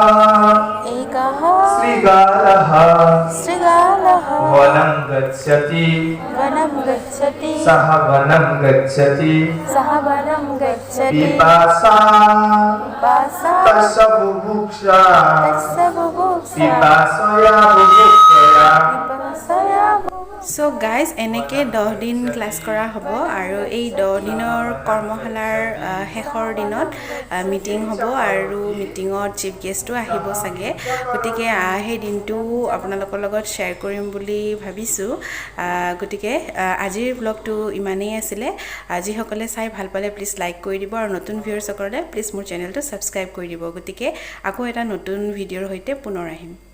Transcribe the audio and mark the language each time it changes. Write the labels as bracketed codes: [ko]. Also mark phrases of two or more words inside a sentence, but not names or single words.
[sa] श्रीगालः वनं गच्छति सः वनं गच्छति पिपासा तस्य बुभुक्षा पिपासया बुभुक्षया [en] so guys [as] এনেকৈ 10 দিন ক্লাছ কৰা হ'ব আৰু এই 10 দিনৰ কৰ্মশালাৰ শেষৰ দিনত মিটিং হ'ব আৰু মিটিঙত [en] chief guest [as] আহিব চাগে গতিকে সেই দিনটো আপোনালোকৰ লগত শ্বেয়াৰ কৰিম বুলি ভাবিছোঁ গতিকে আজিৰ ব্লগটো ইমানেই আছিলে যিসকলে চাই ভাল পালে প্লিজ লাইক কৰি দিব আৰু নতুন ভিউৱাৰ্ছসকলে প্লিজ মোৰ চেনেলটো ছাবস্ক্ৰাইব কৰি দিব গতিকে আকৌ এটা নতুন ভিডিঅ'ৰ সৈতে পুনৰ আহিম